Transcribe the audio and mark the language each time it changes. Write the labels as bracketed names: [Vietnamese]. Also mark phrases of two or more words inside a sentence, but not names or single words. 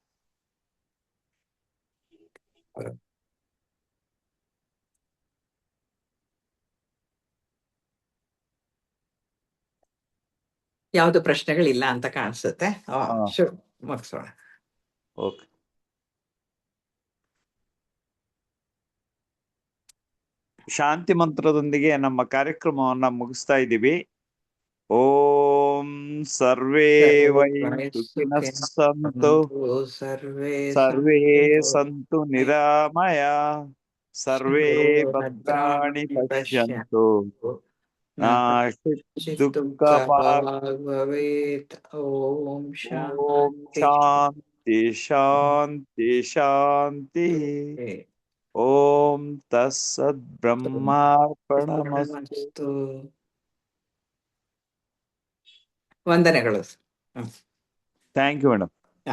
[Kannada] ಯಾವ್ದು ಪ್ರಶ್ನೆಗಳಿಲ್ಲ ಅಂತ ಕಾಣಿಸುತ್ತೆ. ಮುಗಿಸೋಣ. ಓಕೆ. ಶಾಂತಿ ಮಂತ್ರದೊಂದಿಗೆ ನಮ್ಮ ಕಾರ್ಯಕ್ರಮವನ್ನ ಮುಗಿಸ್ತಾ ಇದ್ದೀವಿ. [Sanskrit] ಓಂ ಸರ್ವೇ ವೈ ಸುಖಿನಃ ಸಂತು, ಸರ್ವೇ ಸಂತು ನಿರಾಮಯ, ಸರ್ವೇ ಭದ್ರಾಣಿ ಪಶ್ಯಂತು, ದುಃಖ ಭವೇತ್. ಓಂ ಓಂ ಶಾಂತಿ ಶಾಂತಿ ಶಾಂತಿ. ಓಂ ತತ್ಸತ್ ಬ್ರಹ್ಮಾರ್ಪಣಮಸ್ತು. [Kannada] ವಂದನೆಗಳು. [English] thank you madam.